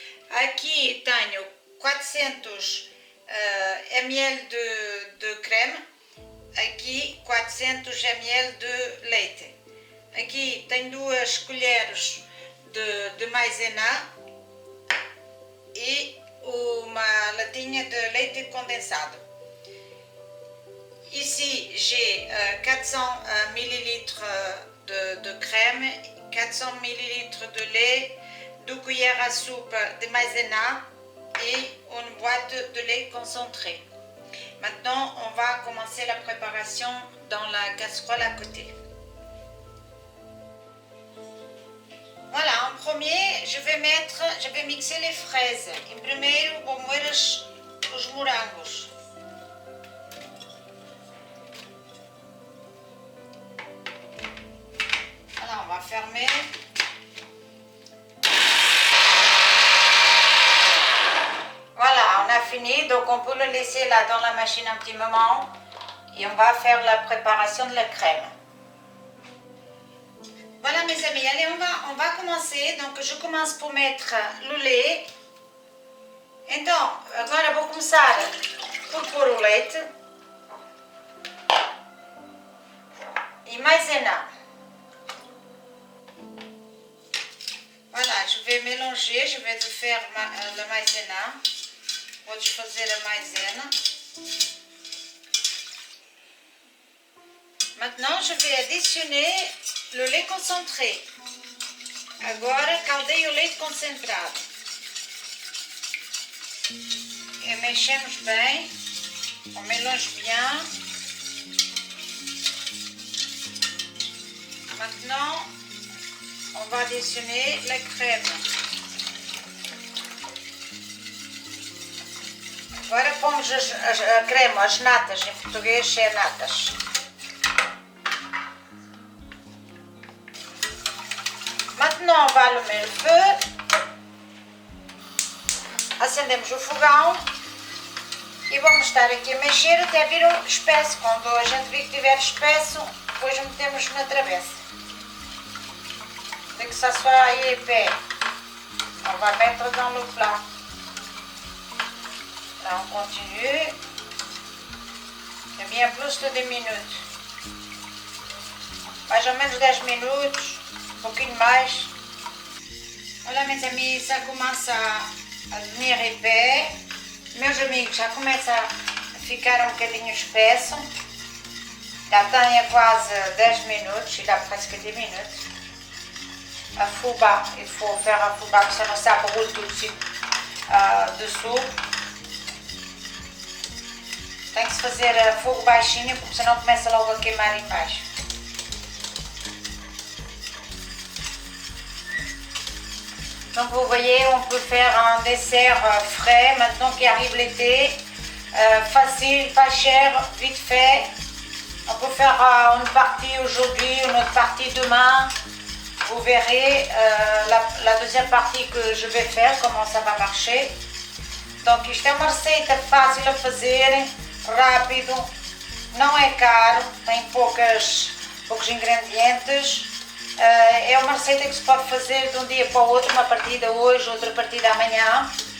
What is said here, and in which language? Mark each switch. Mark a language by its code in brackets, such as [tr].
[pt] Aqui tenho 400 ml de creme, aqui 400 ml de leite. Aqui tenho 2 colheres de maisena e uma latinha de leite condensado. [fr] Ici j'ai 400 ml de crème, 400 ml de lait, 2 cuillères à soupe de maïzena et une boîte de lait concentré. Maintenant, on va commencer la préparation dans la casserole à côté. Voilà, en premier, je vais mixer les fraises. [pt] Em primeiro, vou moer os morangos. [fr] Voilà, on va fermer. Voilà, on a fini, donc on peut le laisser là dans la machine un petit moment et on va faire la préparation de la crème. Voilà mes amis, allez on va commencer. Donc je commence por mettre le lait. [pt] Então, agora vou começar por pôr o leite e maisena. [fr] Voilà, je vais mélanger, je vais faire la maisena. [pt] Vou desfazer a maisena. [fr] Maintenant, je vais additionner le lait concentré. [pt] Agora, caldei o leite concentrado. E mexemos bem. [fr] On mélange bien. Maintenant, on va additionner la crème. [pt] Agora pomos a creme, as natas, em português é natas. [fr] Maintenant, on va allumer le feu. [pt] Acendemos o fogão e vamos estar aqui a mexer até vir espesso. Quando a gente vir que estiver espesso, depois metemos na travessa. [fr] Dès que ça soit épais, on va mettre dans le plat. Là, on continue. [pt] É [fr] bien plus de 10 minutos. [pt] Mais ou menos 10 minutos. Um pouquinho mais. Olha, meus amigos, já começa a [fr] devenir épais. [pt] Meus amigos, já começa a ficar um bocadinho espesso. Já tem quase 10 minutos, [fr] il a presque 10 minutes. À fou bas, il faut faire à fou bas, sinon ça brûle tout de suite dessous. [pt] Tem que se fazer a fogo baixinho, porque senão começa logo a queimar embaixo. [fr] Donc vous voyez, on peut faire un dessert frais, maintenant qui arrive l'été, facile, pas cher, vite fait. On peut faire une partie aujourd'hui, une autre partie demain. Vous verrez la deuxième partie que je vais faire, comment ça va marcher. [pt] Donc isto é uma receita fácil a fazer, rápido, não é caro, tem poucos ingredientes. É uma receita que se pode fazer de um dia para o outro, uma partida hoje, outra partida amanhã.